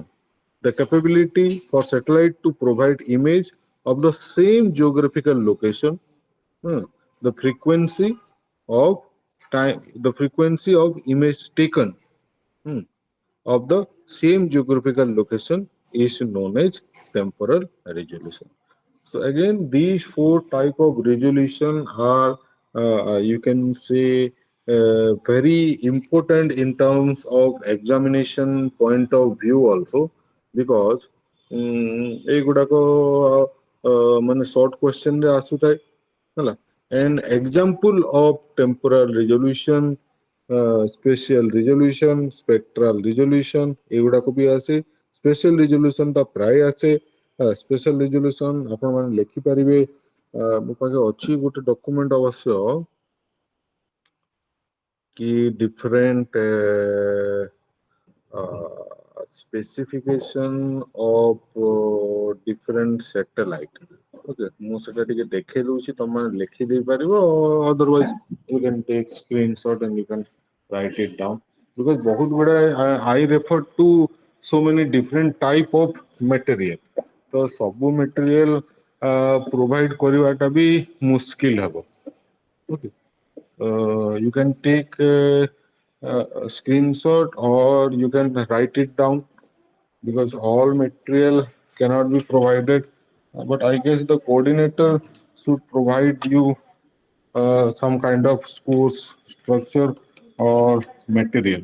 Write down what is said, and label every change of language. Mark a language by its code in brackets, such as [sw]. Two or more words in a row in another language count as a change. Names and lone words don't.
[en] The capability for satellite to provide image of the same geographical location, uh, the frequency of the frequency of image taken of the same geographical location is known as temporal resolution. So again, these four type of resolution are you can say very important in terms of examination point of view also, because [or] ଏଇଗୁଡାକ ମାନେ short question ରେ ଆସୁଥାଏ ହେଲା. [en] An example of temporal resolution, spatial resolution, spectral resolution [or] ଏଗୁଡାକ ବି ଆସେ. [en] Spatial resolution [or] ଟା ପ୍ରାୟ ଆସେ. [en] spatial resolution [or] ଆପଣ ମାନେ ଲେଖିପାରିବେ. ମୋ ପାଖେ ଅଛି ଗୋଟେ ଡକୁମେଣ୍ଟ ଅବଶ୍ୟ କି [en] different specification of different satellite. Okay, [or] ମୁଁ ସେଟା ଟିକେ ଦେଖେଇ ଦଉଛି ତମେ ଲେଖି ଦେଇ ପାରିବ [en] otherwise you can take screenshot and you can write it down because [or] ବହୁତ ଗୁଡାଏ [en] I refer to so many different type of material [or] ତ ସବୁ material provide କରିବାଟା ବି ମୁସ୍କିଲ ହେବ [en] okay you can take a screenshot or you can write it down because all material cannot be provided. But I guess the coordinator should provide you some kind of course structure or material.